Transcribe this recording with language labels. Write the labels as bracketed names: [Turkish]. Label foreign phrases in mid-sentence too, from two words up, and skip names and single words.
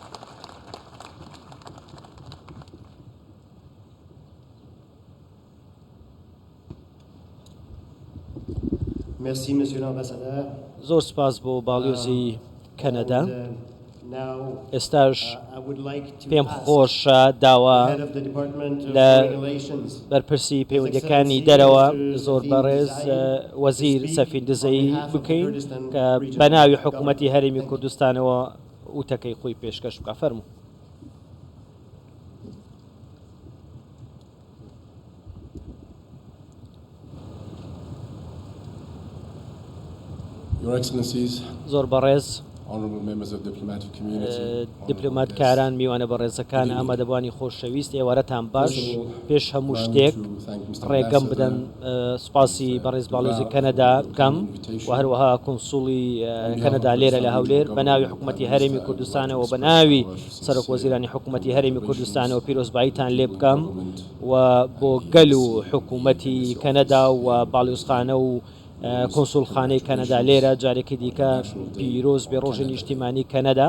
[French] Merci, Monsieur l'Ambassadeur. [Central Kurdish] زۆر سپاس بۆ باڵیۆزی کەنەدا. [English] Now, [Central Kurdish] ئێستاش [English] I would like to [Central Kurdish] پێم [English] ask [Central Kurdish] خۆشە داوا [English] the head of the Department of [Central Kurdish] لە [English] Foreign Relations, [Central Kurdish] بەرپرسی پەیوەندیەکانی دەرەوە زۆر بەڕێز وەزیر سەفین دزەی بکەین کە بە ناوی حکوومەتی هەرێمی کوردستانەوە وتەکەی خۆی پێشکەش بکە. فەرموو. [English] Your Excellencies, [Central Kurdish] زۆر بەڕێز [English] honorable members of diplomatic community, [Central Kurdish] دیپلۆماتکاران میوانە بەڕێزەکان ئامادەبوانی خۆشەویست ئێوارەتان باش. پێش هەموو شتێک ڕێگەم بدەن سوپاسی بەڕێز باڵۆزی کەنەدا بکەم و هەروەها کۆنسوڵی کەنەدا لێرە لە هەولێر بە ناوی حکوومەتی هەرێمی کوردستانەوە بە ناوی سەرۆکوەزیرانی حکوومەتی هەرێمی کوردستانەوە پیرۆزباییتان لێ بکەم و بۆ گەل و حکوومەتی کەنەدا و باڵیۆزخانە و کۆنسوڵخانەی کەنەدا لێرە جارێکی دیکە پیرۆز بێ ڕۆژی نیشتیمانی کەنەدا.